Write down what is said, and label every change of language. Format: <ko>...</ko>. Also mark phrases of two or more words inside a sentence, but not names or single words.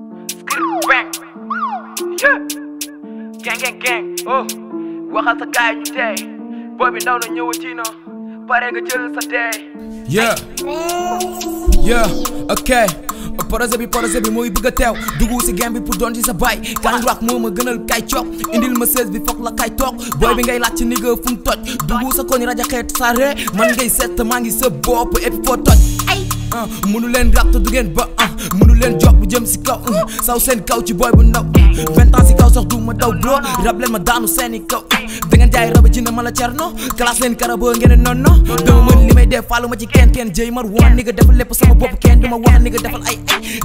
<en>Skr bang. Yeah. Gang, gang, gang. Oh.</en> <wo>Waxal sa gaay ñu tey. Boy bi ndaw na ñëwati na. Pare nga jël sa tey.</wo> <en>Yeah. Yeah, ok.</en> <wo>Projet bi, projet bi mooy bëgg a teew. Dugg si game bi pour doon ci sa baay. Kañ rock moo ma gënal kay coob. Indil ma seize bi foog la kay toog. Boy bi ngay laaj ci nigga fu mu toj. Dugg sa koñ rajo xeetu sa ree. Man ngay seet te maa ngi sa bopp</wo> <fr>et puis</fr> <wo>foo toj. Ay. Ah, mënu leen rap te du ngeen ba. Ah, mënu leen jox bu jëm si kaw. Ah, saw seen kaw ci boy bu ndaw.</wo> <fr>Vingt ans</fr> <wo>si kaw sax du ma daw bro. Rap leen ma daanu seeni kaw. Da ngeen jaay raba ji na ma la cerno. Classe leen karabo ngeen ne</wo> <fr>non non.</fr> <wo>Dama mën li may def faalu ma ci kenn kenn. Jëy mar woon nigga defal lépp sama bopp kenn du ma wax nigga defal ay ay.</wo>